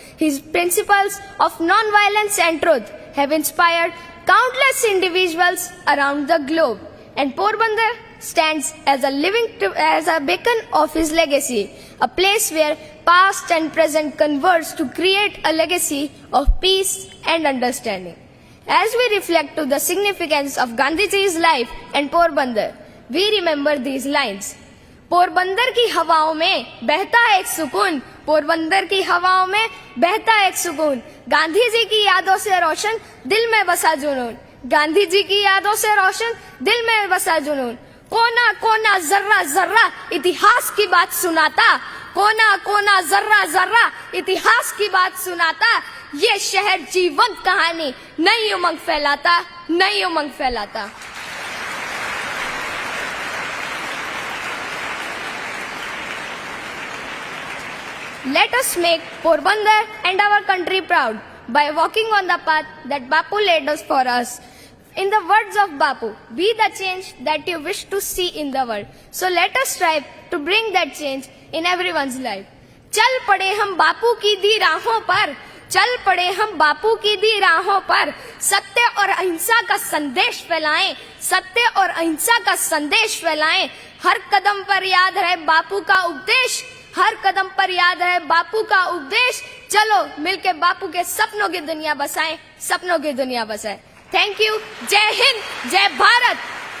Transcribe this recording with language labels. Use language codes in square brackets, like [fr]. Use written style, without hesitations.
[en] His principles of non-violence and truth have inspired countless individuals around the globe, and Porbandar stands as a beacon of his legacy, a place where past and present converge to create a legacy of peace and understanding. As we reflect to the significance of Gandhiji's life and Porbandar, we remember these lines. [hi] Porbandar की हवाओं में बहता एक सुकून, पोरबंदर की हवाओं में बहता एक सुकून, गांधी जी की यादों से रोशन दिल में बसा जुनून, गांधी जी की यादों से रोशन दिल में बसा जुनून, कोना कोना जर्रा जर्रा इतिहास की बात सुनाता, कोना कोना जर्रा जर्रा इतिहास की बात सुनाता, ये शहर जीवंत कहानी नई उमंग फैलाता, नई उमंग फैलाता। [en] Let us make Porbandar and our country proud by walking on the path that Bapu laid us for us. In the words of Bapu, be the change that you wish to see in the world. So let us strive to bring that change in everyone's life. [hi] चल पड़े हम बापू की दी राहों पर, चल पड़े हम बापू की दी राहों पर, सत्य और अहिंसा का संदेश फैलाएं, सत्य और अहिंसा का संदेश फैलाएं, हर कदम पर याद रहे बापू का उपदेश, हर कदम पर याद रहे बापू का उपदेश, चलो मिलके बापू के सपनों की दुनिया बसाएं, सपनों की दुनिया बसाएं। [en] Thank you. [hi] जय हिंद, जय भारत।